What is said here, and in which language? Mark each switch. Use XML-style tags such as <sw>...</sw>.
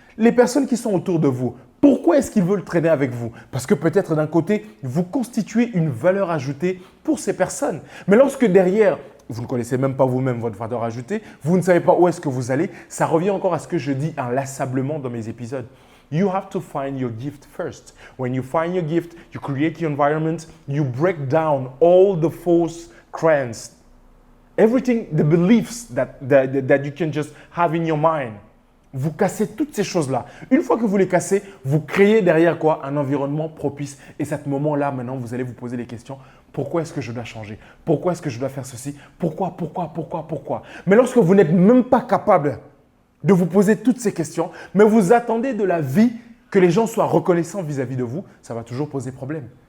<fr>Les personnes qui sont autour de vous, pourquoi est-ce qu'ils veulent traîner avec vous? Parce que peut-être d'un côté, vous constituez une valeur ajoutée pour ces personnes. Mais lorsque derrière, vous ne connaissez même pas vous-même votre valeur ajoutée, vous ne savez pas où est-ce que vous allez, ça revient encore à ce que je dis inlassablement dans mes épisodes.</fr> <en>You have to find your gift first. When you find your gift, you create your environment, you break down all the false trends Everything, the beliefs that you can just have in your mind.</en> <fr>Vous cassez toutes ces choses-là. Une fois que vous les cassez, vous créez derrière quoi? Un environnement propice. Et à ce moment-là, maintenant, vous allez vous poser les questions. Pourquoi est-ce que je dois changer? Pourquoi est-ce que je dois faire ceci? Pourquoi? Mais lorsque vous n'êtes même pas capable de vous poser toutes ces questions, mais vous attendez de la vie que les gens soient reconnaissants vis-à-vis de vous, ça va toujours poser problème.</fr>